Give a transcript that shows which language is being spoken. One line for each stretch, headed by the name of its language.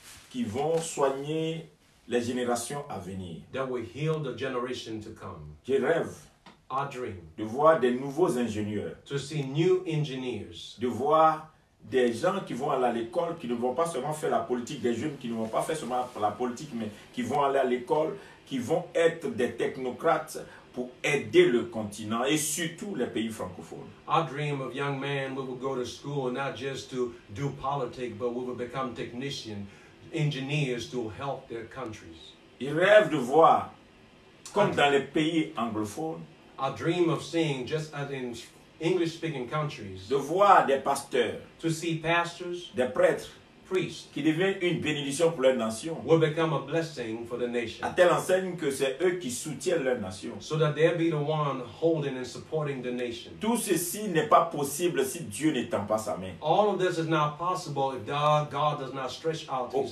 French: qui vont soigner les générations à venir.
English: that will heal the generation to come.
French: Je rêve
English: Our dream
French: de voir des nouveaux ingénieurs,
English: to see new engineers,
French: de voir des gens qui vont aller à l'école, qui ne vont pas seulement faire la politique, des jeunes qui ne vont pas faire seulement la politique, mais qui vont aller à l'école, qui vont être des technocrates pour aider le continent et surtout les pays francophones.
English: Our dream of young men, we will go to school not just to do politics, but we will become technicians, engineers to help their countries.
French: Ils rêvent de voir, comme dans les pays anglophones,
English: Our dream of seeing, just as in English-speaking countries,
French: de voir des pasteurs,
English: to see pastors,
French: des prêtres,
English: priests,
French: qui deviennent une bénédiction pour leur nation,
English: will become a blessing for the nation,
French: à telle enseigne que c'est eux qui soutiennent leur nation.
English: so that they'll be the one holding and supporting the nation.
French: Tout ceci n'est pas possible si Dieu n'étend pas sa main.
English: All of this is not possible if God does not stretch out his